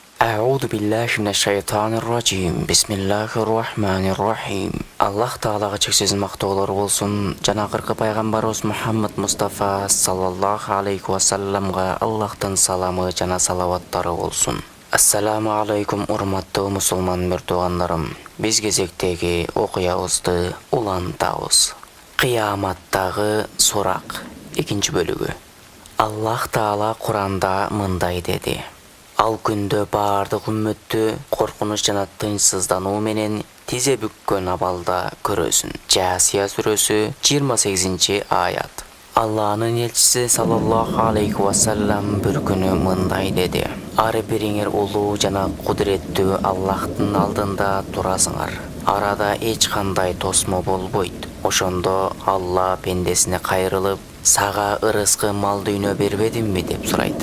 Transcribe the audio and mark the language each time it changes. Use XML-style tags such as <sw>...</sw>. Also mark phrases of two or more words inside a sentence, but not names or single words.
<ar>أعوذ بالله من الشيطان الرجيم. بسم الله الرحمن الرحيم.</ar> <ky>Аллах Таалага чексиз мактоолор болсун. Жана акыркы пайгамбарыбыз Мухаммад Мустафа</ky> <ar>صلى الله عليه وسلم</ar> <ky>Аллахтын саламы жана салаваттары болсун.</ky> <ar>السلام عليكم,</ar> <ky>урматтуу мусулман мөртугандарым. Биз кезектеги окуябызды улантабыз. Кыяматтагы сурак 2-бөлүгү. Аллах Таала Куранда мындай деди: Ал күндө баардык үммөттү коркунуч жана тынчсыздануу менен тизе бүккөн абалда көрөсүн. Жасия сүрөсү 28-аят. Аллахнын элчиси</ky> <ar>صلى الله عليه وسلم</ar> <ky>бир күнү мындай деди: Ар бириңер улуу жана кудуреттүү Аллахтын алдында турасыңар. Арада эч кандай тосмо болбойт. Ошондо Алла пендесине кайрылып: Сага ырыскы мал дүйнө бербедимби деп сурайт.</ky>